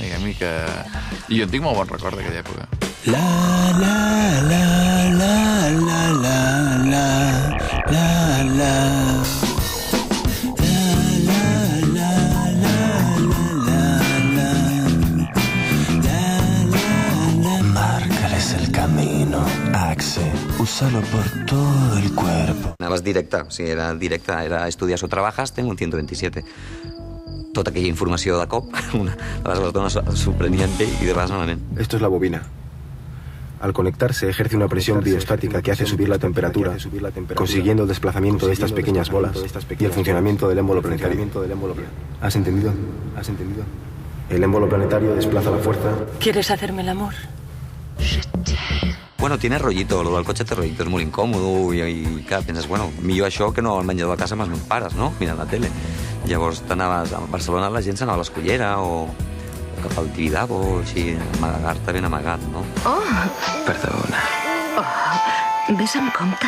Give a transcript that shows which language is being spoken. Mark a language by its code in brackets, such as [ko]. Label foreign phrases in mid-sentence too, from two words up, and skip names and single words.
[ca] Diguem-hi que... I jo en tinc molt bon record d'aquella època. La, la, la, la, la, la, la, la, la. [es] Márcales el camino, Axe. Úsalo por todo el cuerpo. [ca] Anaves directe, o sigui, era directe, era estudiar [es] o trabajas, tengo un 127. [ca] Tota aquella informació de cop, a vegades les dones s'ho prenien bé i de vegades malament. [es] Esto es la bobina. Al conectarse ejerce una presión biostática que hace subir la temperatura, consiguiendo el desplazamiento de estas pequeñas bolas y el funcionamiento del émbolo planetario. ¿Has entendido? ¿Has entendido? El émbolo planetario desplaza la fuerza. ¿Quieres hacerme el amor? Bueno, tiene rollito, [ca] lo del cotxe té rollito, és molt incòmode i clar, penses, bueno, millor això que no al menjador de casa amb els meus pares, no? Mirant la tele. Llavors t'anaves a Barcelona, la gent s'anava a l'Escullera o cap al Tibidabo, així, amagar-te ben amagat, no? Oh! Perdona. Oh, ves amb compte.